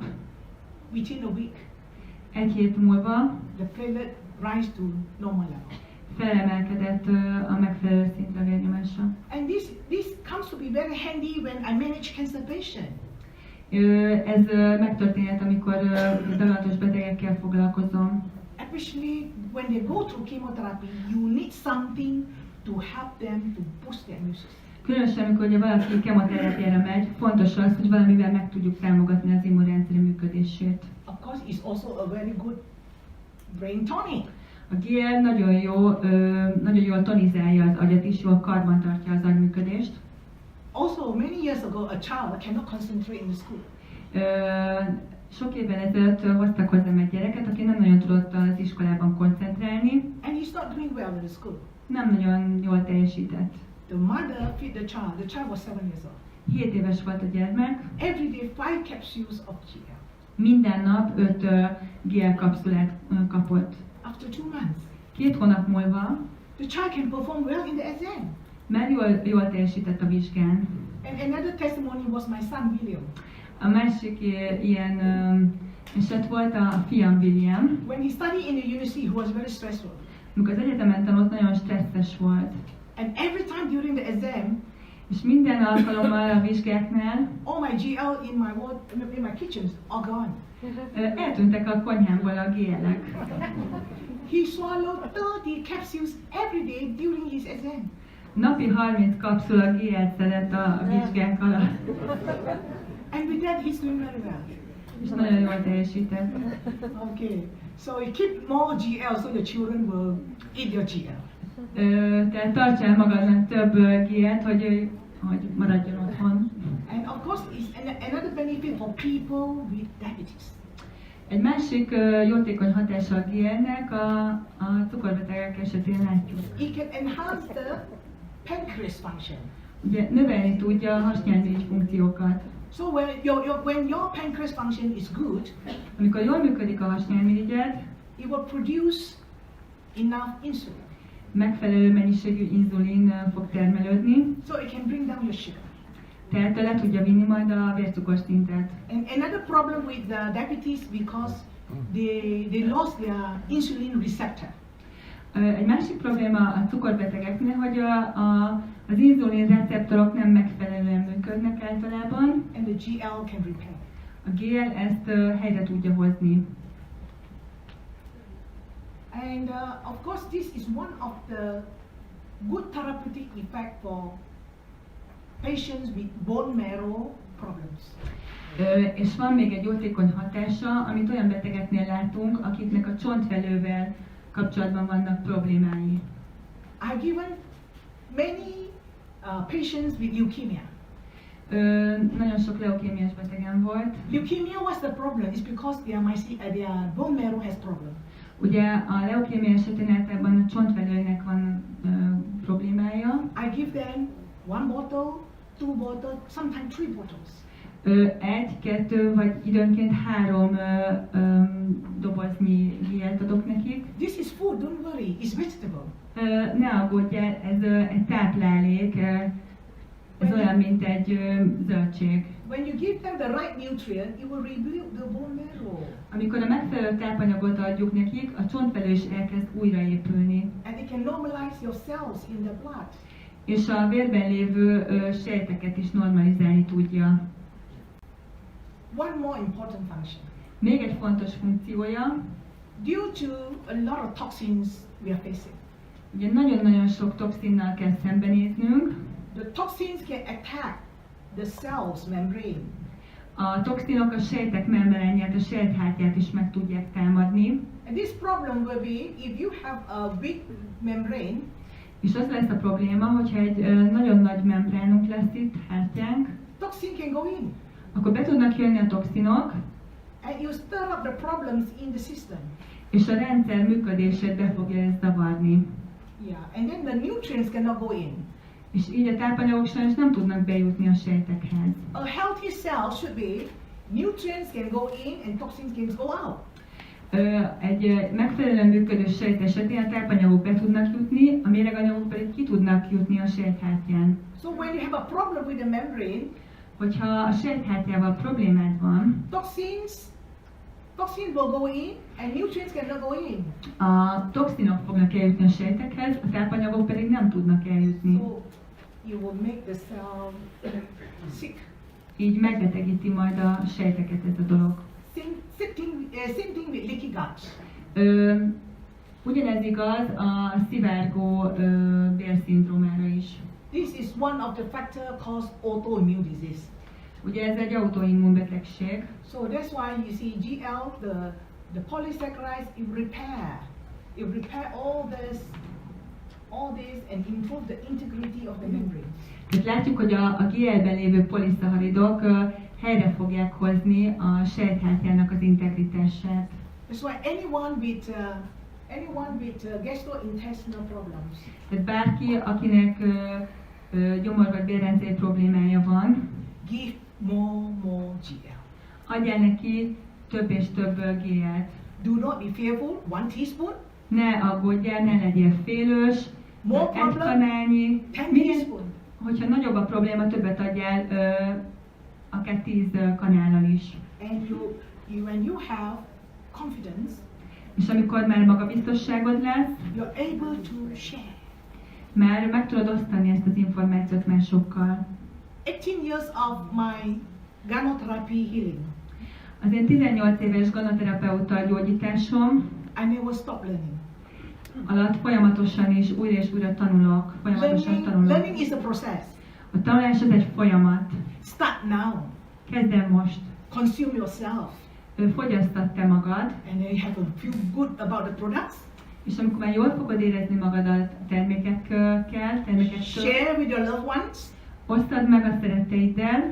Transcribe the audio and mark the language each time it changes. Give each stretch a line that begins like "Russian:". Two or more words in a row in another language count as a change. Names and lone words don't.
English: Within a week,
Hungarian: Egy hét múlva
English: the platelet rise to normal level.
Hungarian: felemelkedett a megfelelő szintre a vérnyomása.
English: And this comes to be very handy when I manage cancer patient.
Hungarian: Ez megtörténhet, amikor daganatos betegekkel foglalkozom.
English: Especially when they go through chemotherapy, you need something to help them to boost their immune system.
Hungarian: Különösen, amikor ugye valaki kemoterápiára megy, fontos az, hogy valamivel meg tudjuk támogatni az immunrendszer működését.
English: Of course, it's also a very good brain tonic.
Hungarian: A GL nagyon jól tonizálja az agyat is, jól karban tartja az agyműködést.
English: Also, many years ago, a child cannot concentrate in the school.
Hungarian: Sok évvel ezelőtt hoztak hozzám egy gyereket, aki nem nagyon tudott az iskolában koncentrálni,
English: And he's not doing well in the school.
Hungarian: nem nagyon jól teljesített.
English: The mother feed the child. The child was 7 years old.
Hungarian: 7 éves volt a gyermek,
English: Every day, 5 capsules of GL.
Hungarian: minden nap 5 GL kapszulát kapott.
English: After 2 months,
Hungarian: 2 hónap múlva
English: the child can perform well in the exam.
Hungarian: már jól teljesített a vizsgán.
English: And another testimony was my son William.
Hungarian: A másik ilyen eset volt a fiam William.
English: When he studied in the university, he was very stressful.
Hungarian: Amikor az egyetemen tanult, nagyon stresszes volt.
English: And every time during the exam,
Hungarian: És minden alkalommal a vizsgáknál
English: all my GL in my kitchens are gone.
Hungarian: Eltűntek a konyhámból a GL-ek.
English: He swallowed 30 capsules every day during his exam.
Hungarian: Napi 30 kapszula GL-t szedett a vizsgák alatt.
English: And with that, he's doing very well.
Hungarian: És nagyon jól teljesített.
English: Okay, so we keep more GL so the children will eat your GL.
Hungarian: Tehát tartsál magadnak több GL-t, hogy maradjon otthon.
English: And of course, it's another benefit for people with diabetes.
Hungarian: Egy másik jótékony hatása a GL-nek a cukorbetegek esetén látjuk.
English: It can enhance the pancreas function.
Hungarian: Ugye növelni tudja a hasnyálmirigy funkciókat.
English: So when your pancreas function is good,
Hungarian: Amikor jól működik a hasnyálmirigyed,
English: it will produce enough insulin.
Hungarian: megfelelő mennyiségű inzulin fog termelődni,
English: So it can bring down your sugar.
Hungarian: tehát le tudja vinni majd a vércukorszintet.
English: And another problem with the diabetes because they lost their insulin receptor.
Hungarian: Egy másik probléma a cukorbetegeknél, hogy az inzulin receptorok nem megfelelően működnek általában.
English: And the GL can repair.
Hungarian: A GL ezt helyre tudja hozni.
English: And of course, this is one of the good therapeutic effect for patients with bone marrow problems.
Hungarian: És van még egy jótékony hatása, amit olyan betegeknél látunk, akiknek a csontvelővel kapcsolatban vannak problémái.
English: I've given many patients with leukemia.
Hungarian: Nagyon sok leukémiás betegem volt.
English: Leukemia, what's the problem? It's because their bone marrow has problem.
Hungarian: Ugye a leukémia esetén általában a csontvelőnek van problémája.
English: I give them 1 bottle, 2 bottles, sometimes 3 bottles.
Hungarian: 1, 2 vagy időnként 3 doboznyi GL-t adok nekik.
English: This is food, don't worry, it's vegetable.
Hungarian: Ne aggódjál, ez egy táplálék, ez olyan, mint egy zöldség.
English: When you give them the right nutrient, it will rebuild the bone marrow.
Hungarian: Amikor a megfelelő tápanyagot adjuk nekik, a csontvelő is elkezd újraépülni.
English: And it can normalize your cells in the blood.
Hungarian: És a vérben lévő sejteket is normalizálni tudja.
English: One more important function.
Hungarian: Még egy fontos funkciója,
English: Due to a lot of toxins we are facing,
Hungarian: ugye nagyon-nagyon sok toxinnal kell szembenéznünk.
English: the toxins can attack the cells membrane.
Hungarian: A toxinok a sejtek membránját, a sejthártyát is meg tudják támadni.
English: And this problem will be if you have a weak membrane,
Hungarian: És az lesz a probléma, hogyha egy nagyon nagy membránunk lesz itt, hártyánk,
English: toxin can go in
Hungarian: akkor be tudnak jönni a toxinok,
English: and you stir up the problems in the system.
Hungarian: és a rendszer működését be fogja ezt zavarni.
English: Yeah, and then the nutrients cannot go in.
Hungarian: És így a tápanyagok sajnos nem tudnak bejutni a sejtekhez.
English: A healthy cell should be nutrients can go in and toxins can go out.
Hungarian: Egy megfelelően működő sejt esetén a tápanyagok be tudnak jutni, a méreganyagok pedig ki tudnak jutni a sejthártyán.
English: So when you have a problem with the membrane,
Hungarian: Hogyha a sejthártyával problémád van,
English: toxins will go in and nutrients cannot go in.
Hungarian: a toxinok fognak eljutni a sejtekhez, a tápanyagok pedig nem tudnak eljutni.
English: So you will make the cell sick.
Hungarian: Így megbetegíti majd a sejteket ez a dolog.
English: Same thing with leaky gut.
Hungarian: Ugyanez igaz a szivárgó bélszindrómára is.
English: This is one of the factors caused autoimmune disease.
Hungarian: Ugye ez egy autoimmun betegség.
English: So that's why you see GL, the polysaccharides, it repair all this and improve the integrity of the membrane.
Hungarian: Tehát látjuk, hogy a GL-ben lévő poliszaharidok helyre fogják hozni a sejthártyának az integritását.
English: That's why anyone with gastrointestinal problems,
Hungarian: Tehát bárki, akinek gyomor- vagy bélrendszer problémája van,
English: give more GL.
Hungarian: adjál neki több és több GL-t.
English: Do not be fearful. 1 teaspoon,
Hungarian: Ne aggódjál, ne legyél félős,
English: more
Hungarian: egy
English: problem,
Hungarian: kanálnyi.
English: 10
Hungarian: Minél,
English: teaspoon.
Hungarian: hogyha nagyobb a probléma, többet adjál, akár 10 kanállal is.
English: And when you have confidence,
Hungarian: És amikor már magabiztosságod lesz,
English: you're able to share.
Hungarian: már meg tudod osztani ezt az információt másokkal.
English: 18 years of my gynotherapy healing,
Hungarian: Az én 18 éves ganoterapeuta gyógyításom
English: I never stop learning.
Hungarian: alatt folyamatosan és újra tanulok,
English: Learning is a process.
Hungarian: A tanulás az egy folyamat.
English: Start now.
Hungarian: Kezd el most.
English: Consume yourself.
Hungarian: Fogyasztad te magad,
English: And then you have to feel good about the products.
Hungarian: és amikor már jól fogod érezni magadat a termékektől,
English: Share with your loved ones.
Hungarian: osztad meg a szeretteiddel,